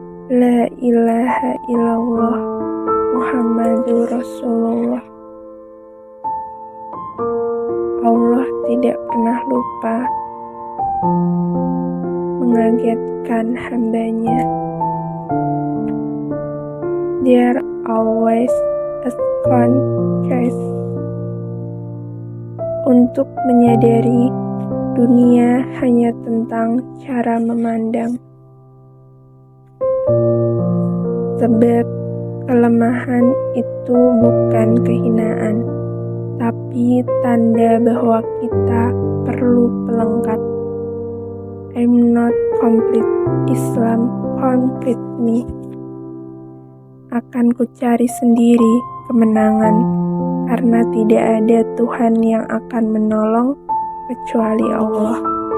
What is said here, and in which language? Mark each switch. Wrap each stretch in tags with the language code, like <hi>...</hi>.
<ar>La ilaha illallah Muhammadur Rasulullah.</ar> <id>Allah tidak pernah lupa mengagetkan hambanya.</id> <en>There always a second chance.</en> <id>Untuk menyadari dunia hanya tentang cara memandang. Sebab kelemahan itu bukan kehinaan, tapi tanda bahwa kita perlu pelengkap.</id> <en>I'm not complete, Islam complete me.</en> <id>akan kucari sendiri kemenangan, karena tidak ada Tuhan yang akan menolong kecuali Allah.</id>